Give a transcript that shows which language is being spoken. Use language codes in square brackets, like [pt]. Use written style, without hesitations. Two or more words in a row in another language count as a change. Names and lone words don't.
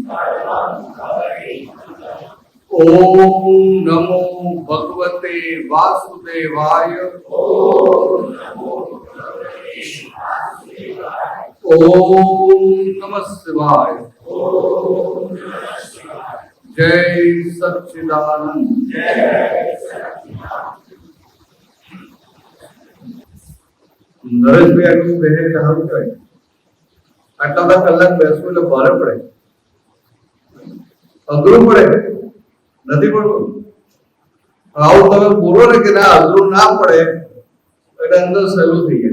[sa] ओम नमो भगवते वासुदेवाय। ओम नमः शिवाय। जय सच्चिदानंद। [gu] નરેશભાઈ આટલું બેહે સારું કહેવાય. આટલા બધા કલાક બેસવું એટલે ભારે પડે, અઘરું પડે, નથી પડતું. આવું તમે બોલો ને કે ના અઘરું ના પડે એટલે અંદર સહેલું થઈ જાય.